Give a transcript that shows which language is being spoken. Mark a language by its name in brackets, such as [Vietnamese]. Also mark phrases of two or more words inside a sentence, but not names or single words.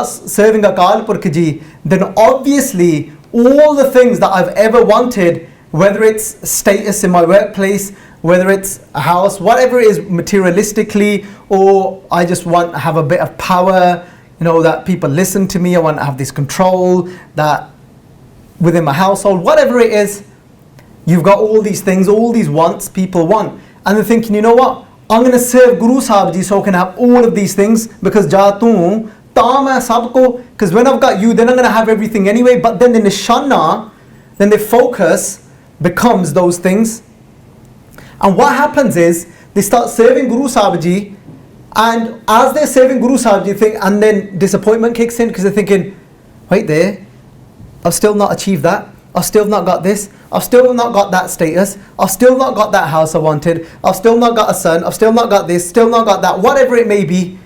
[English] serving Akal Purkh ji, then obviously all the things that I've ever wanted, whether it's status in my workplace, whether it's a house, whatever it is materialistically, or I just want to have a bit of power, you know, that people listen to me, I want to have this control, that within my household, whatever it is, you've got all these things, all these wants people want. And they're thinking, you know what, I'm going to serve Guru Sahib ji so I can have all of these things, because [Punjabi] ਜਾ ਤੂ ਤਾ ਮੈ ਸਭੁ ਕੋ, [English] because when I've got you, then I'm going to have everything anyway. But then the nishana, then the focus becomes those things. And what happens is, they start serving Guru Sahib ji, and as they're serving Guru Sahib ji, and then disappointment kicks in, because they're thinking, wait there, I've still not achieved that, I've still not got this, I've still not got that status, I've still not got that house I wanted, I've still not got a son, I've still not got this, still not got that, whatever it may be.